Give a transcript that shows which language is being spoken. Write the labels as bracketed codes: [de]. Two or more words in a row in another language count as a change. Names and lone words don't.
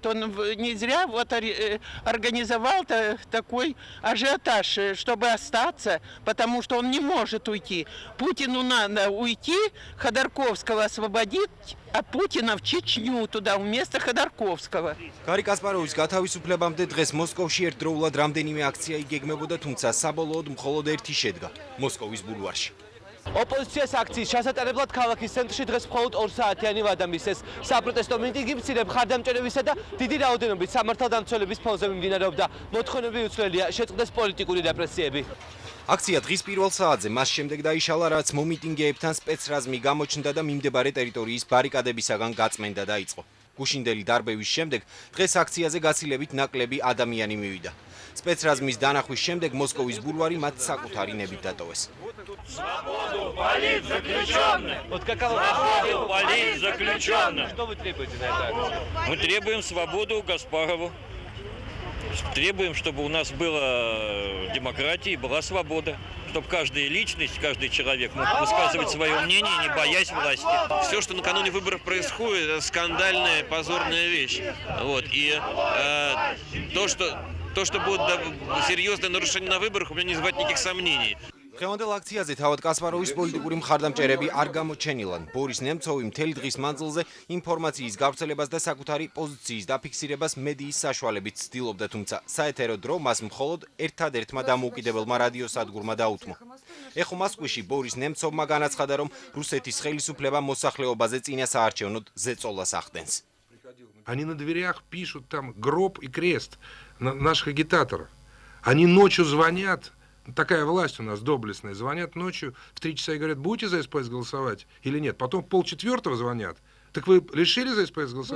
[ru] Он не зря вот организовал такой ажиотаж, чтобы остаться, потому что он не может уйти. Путину надо уйти, Ходорковского освободить, а Путина в Чечню туда вместо Ходорковского. [ka] Гарри Каспаровის გათავისუფლებამდე დღეს მოსკოვში ერთდროულად რამდენიმე აქცია იგეგმებოდა, თუმცა საბოლოოდ მხოლოდ ერთი შედგა მოსკოვის ბულვარში. ოპოზიციას აქციის ჩასატარებლად ქალაქის ცენტრში დღეს მხოლოდ 2 საათიანი ვადა მისცეს. საპროტესტო მიტინგი მცირე მხარდამჭერებისა და დიდი რაოდენობით სამართალდამცველების ფონზე მიმდინარეობდა. მოთხოვნები უცვლელია, შეწყდეს პოლიტიკური რეპრესიები. აქცია დღის პირველ საათზე მას შემდეგ დაიშალა, რაც მომიტინგეებთან სპეცრაზმი გამოჩნდა და მიმდებარე ტერიტორიის ბარიკადებისაგან გაწმენდა დაიწყო. გუშინდელი დარბევის შემდეგ დღეს აქციაზე გაცილებით ნაკლები ადამიანი მივიდა. სპეცრაზმის დანახვის შემდეგ მოსკოვის ბულვარი მათ საკუთარი ნებით დატოვეს. [ru] Свободу политзаключенных! Вот какова свобода политзаключенных? Что вы требуете на это? Мы требуем свободу Каспарову. Требуем, чтобы у нас была демократия и была свобода. Чтобы каждая личность, каждый человек мог высказывать свое мнение, не боясь власти. Все, что накануне выборов происходит, это скандальная, позорная вещь. Вот. И то, что будет серьезное нарушение на выборах, у меня не вызывает никаких сомнений. [ka] დღევანდელ აქციაზე თავად კასპაროვის პოლიტიკური მხარდამჭერები არ გამოჩენილან. ბორის ნემცოვი მთელი დღის მანძილზე ინფორმაციის გავრცელებას და საკუთარი პოზიციის დაფიქსირებას მედიის საშუალებით ცდილობდა, თუმცა საეთერო დრო მას მხოლოდ ერთადერთმა დამოუკიდებელმა რადიოსადგურმა დაუთმო. ეხო მოსკოვში ბორის ნემცოვმა განაცხადა, რომ რუსეთის ხელისუფლება მოსახლეობაზე წინა საარჩევნოდ ზეწოლას ახდენს. [ru] Они на дверях пишут там гроб и крест наших агитаторов. Они ночью звонят. Такая власть у нас доблестная. Звонят ночью в 3 часа и говорят, будете за СПС голосовать или нет. Потом в 3:30 звонят. Так вы решили за СПС голосовать?